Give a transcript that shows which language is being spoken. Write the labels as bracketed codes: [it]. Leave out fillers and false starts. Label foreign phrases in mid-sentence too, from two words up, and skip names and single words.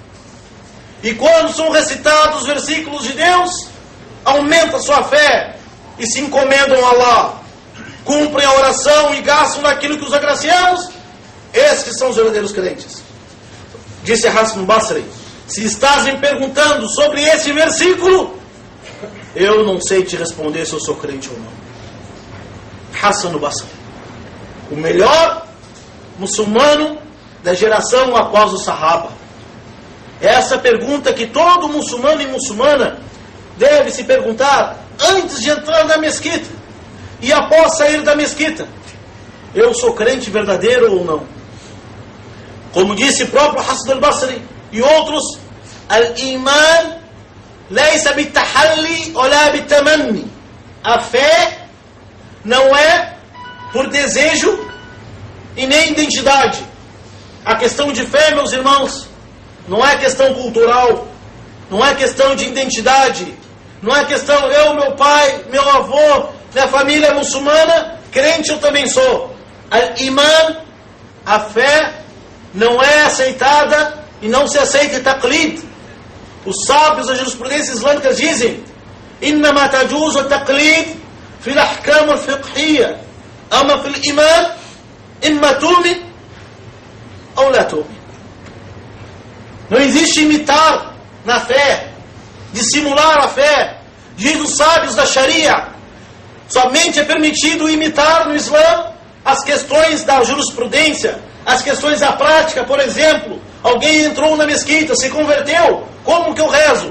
[pt] e quando são recitados os versículos de Deus, aumenta sua fé e se encomendam a Allah, cumprem a oração e gastam naquilo que os agraciamos. Esses são os verdadeiros crentes. Disse Hassan al-Basri: se estás me perguntando sobre esse versículo, eu não sei te responder se eu sou crente ou não. Hassan al-Basri, o melhor muçulmano da geração após o Sahaba. Essa pergunta que todo muçulmano e muçulmana deve se perguntar antes de entrar na mesquita e após sair da mesquita: eu sou crente verdadeiro ou não? Como disse o próprio Hassan al-Basri e outros: [ar] الإيمان ليس بالتحلي ولا بالتمني. [pt] A fé não é por desejo e nem identidade. A questão de fé, meus irmãos, não é questão cultural, não é questão de identidade, não é questão eu, meu pai, meu avô, minha família é muçulmana, crente eu também sou. Al-iman, a fé, não é aceitada e não se aceita taqlid. Os sábios da jurisprudência islâmica dizem: [ar] إنما يجوز التقليد في الأحكام الفقهية، أما في الإيمان إما تؤمن أو لا تؤمن. [pt] Não existe imitar na fé, dissimular a fé. Diz os sábios da Sharia: somente é permitido imitar no Islã as questões da jurisprudência, as questões da prática. Por exemplo, alguém entrou na mesquita, se converteu, como que eu rezo?